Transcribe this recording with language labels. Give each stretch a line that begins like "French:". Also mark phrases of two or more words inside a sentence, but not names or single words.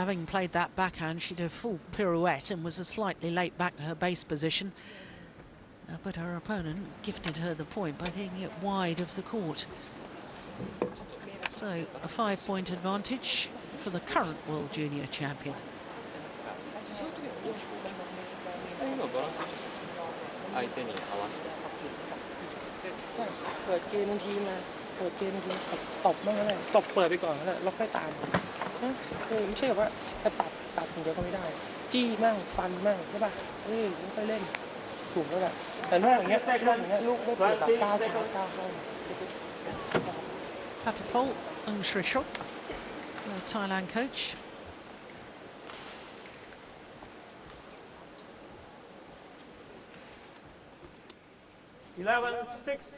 English: having played that backhand, she did a full pirouette and was slightly late back to her base position. But her opponent gifted her the point by taking it wide of the court. So a 5-point advantage for the current World Junior Champion.
Japanese: 今バランス相手に合わせて
Thai: เปิดเกมบางทีมาเปิดเกมบางทีตบบ้างก็ได้ตบเปิดไปก่อนก็ได้แล้วค่อยตามไม่ใช่แบบว่าจะตัดอย่างเดียวก็ไม่ได้จี้มั่งฟันมั่งใช่ป่ะไม่ค่อยเล่นถูกแล้วแหละแต่ลูกอย่างเงี้ยลูกไม่เปิดแบบก้าวซ้ายก้าวเข้า
English: Patapol and Shrishok, the Thailand coach. Eleven, 6.